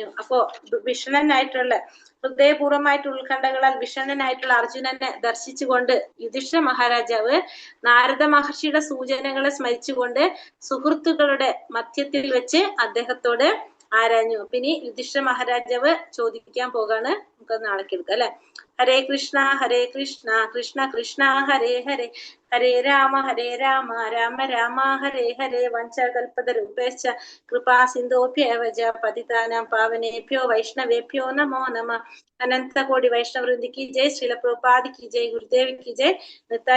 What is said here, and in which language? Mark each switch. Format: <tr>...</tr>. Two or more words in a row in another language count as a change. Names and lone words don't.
<ml>അപ്പോ വിഷണനായിട്ടുള്ള ഹൃദയപൂർവമായിട്ട് ഉത്കണ്ഠകളാൽ വിഷണനായിട്ടുള്ള അർജുനനെ ദർശിച്ചുകൊണ്ട് യുധിഷ്ഠിര മഹാരാജാവ് നാരദ മഹർഷിയുടെ സൂചനകളെ സ്മരിച്ചുകൊണ്ട് സുഹൃത്തുക്കളുടെ മധ്യത്തിൽ വെച്ച് അദ്ദേഹത്തോട് ആരാഞ്ഞു. പിന്നെ യുധിഷ്ഠിര മഹാരാജാവ് ചോദിക്കാൻ പോകാണ്. നമുക്ക് നാളെ കേൾക്കാം അല്ലെ.</ml> <sa>ഹരേ കൃഷ്ണ കൃഷ്ണ കൃഷ്ണ ഹരേ ഹരേ ഹരേ രാമ രാമ രാമ ഹരേ ഹരേ വഞ്ചകൽപതരൂപേശ്ച കൃപാ സിന്ധോഭ്യേവ ച പതിതാനാം പാവനേഭ്യോ വൈഷ്ണവേഭ്യോ നമോ നമഃ.</sa> <hi>अनन्तकोटि वैष्णववृन्द की जय. श्रील प्रभुपाद की जय. गुरुदेव की जय.</hi>